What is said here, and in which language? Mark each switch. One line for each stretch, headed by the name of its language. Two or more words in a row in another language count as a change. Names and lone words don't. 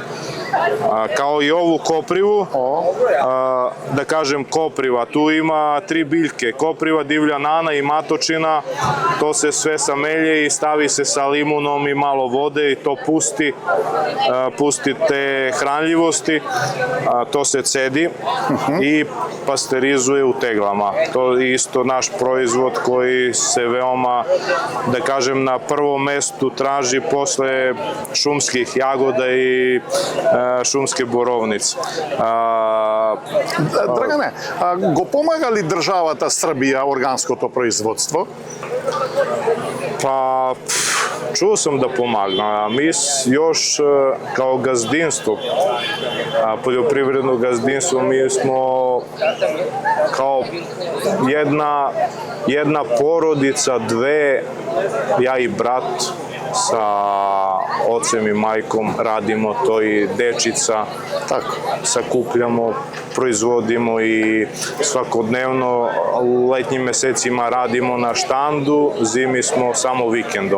Serbian: Kao i ovu koprivu, da kažem kopriva, tu ima 3 biljke, kopriva, divlja nana i matočina, to se sve samelje i stavi se sa limunom i malo vode i to pusti te hranljivosti, to se cedi i pasterizuje u teglama. To je isto naš proizvod koji se veoma, da kažem, na prvom mestu traži posle šumskih jagoda i šumske borovnice.
Macedonian: Драгане, го помага ли државата Србија органското производство?
Serbian: Pa, čuo sam da pomaga. Mi još kao gazdinstvo, poljoprivredno gazdinstvo, mi smo kao jedna porodica, dve, ja i brat sa ocem i majkom radimo to i dečica, tako, sakupljamo proizvodimo i svakodnevno u letnjim mesecima radimo na štandu, zimi smo samo vikendom.